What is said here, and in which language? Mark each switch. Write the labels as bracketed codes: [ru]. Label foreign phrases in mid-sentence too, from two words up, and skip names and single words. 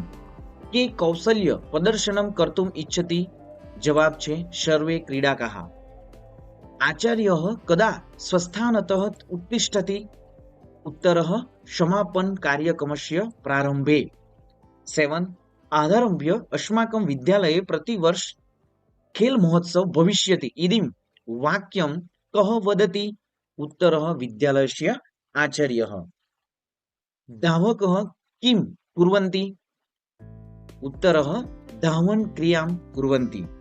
[sa] કે કૌશલ્ય પ્રદર્શનમ કર્તુમ ઇચ્છતિ? [gu] જવાબ છે [sa] સર્વે ક્રીડાકાહ. આચાર્યઃ કદા સ્वस्थानतः ઉત્તિષ્ઠતિ? ઉત્તરઃ સમાપન કાર્યક્રમસ્ય પ્રારંભે. 7, આધારભ્ય અસ્માકં વિદ્યાલયે प्रतिवर्ष खेल महोत्सव भविष्यति इदं वाक्यं कः वदति? उत्तरः विद्यालयस्य आचार्यः. धावकः किं कुर्वन्ति? उत्तरः धावन क्रियां कुर्वन्ति.